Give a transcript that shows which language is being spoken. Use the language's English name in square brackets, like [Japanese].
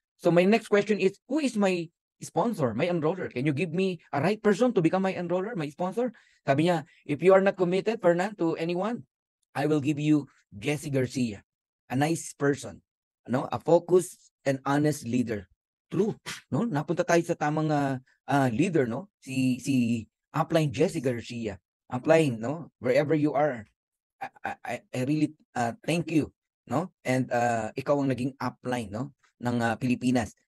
[English] So my next question is, who is my sponsor, my enroller? Can you give me a right person to become my enroller, my sponsor? [Filipino] Sabi niya, [English] if you are not committed, Fernan, to anyone, I will give you Jesse Garcia, a nice person, no, a focused and honest leader. True, no? [Filipino] Napunta tayo sa tamang leader, no? Si Upline Jesse Garcia. Upline, no? [English] Wherever you are, I really thank you, no? [Filipino] And ikaw ang naging upline, no, ng Pilipinas.